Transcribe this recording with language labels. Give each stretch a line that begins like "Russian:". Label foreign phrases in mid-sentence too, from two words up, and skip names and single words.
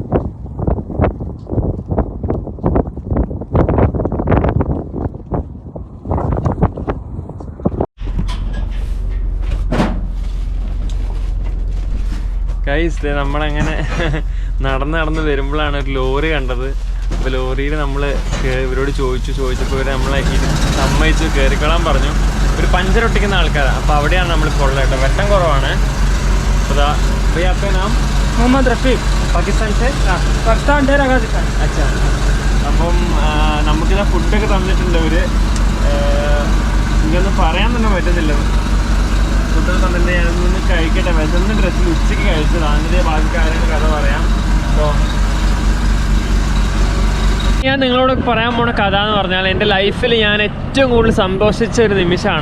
Malayalam: ഗൈസ്, നമ്മളങ്ങനെ നടന്ന് വരുമ്പോഴാണ് ഒരു ലോറി കണ്ടത്. അപ്പോൾ ലോറിയിൽ നമ്മൾ ഇവരോട് ചോദിച്ചപ്പോൾ ഇവർ നമ്മളെ സമ്മതിച്ചു, കയറിക്കൊള്ളാൻ പറഞ്ഞു. ഒരു പഞ്ചർ ഒട്ടിക്കുന്ന ആൾക്കാരാണ്. അപ്പോൾ അവിടെയാണ് നമ്മളിപ്പോൾ ഉള്ളത് കേട്ടോ. വെട്ടം കുറവാണ്. അപ്പോൾ
Hindi: भैया आपका नाम? मोहम्मद रफ़ीक, പാകിസ്ഥാൻ से? पाकिस्तान डेरा गाजी खान.
Malayalam: അച്ഛാ, അപ്പം നമുക്കിതാ ഫുഡൊക്കെ തന്നിട്ടുണ്ട് അവർ. എനിക്കൊന്നും പറയാൻ തന്നെ പറ്റുന്നില്ല. ഫുഡൊക്കെ തന്നിട്ട് ഞാനൊന്ന് കഴിക്കട്ടെ. വിശന്ന ഡ്രസ്സിൽ ഉച്ചയ്ക്ക് കഴിച്ചതാണ്. അതിൻ്റെ ബാക്കി കാര്യങ്ങൾ കഥ പറയാം. അപ്പോൾ ഞാൻ നിങ്ങളോട് പറയാൻ പോണ കഥ എന്ന് പറഞ്ഞാൽ എൻ്റെ ലൈഫിൽ ഞാൻ ഏറ്റവും കൂടുതൽ സന്തോഷിച്ച ഒരു നിമിഷമാണ്.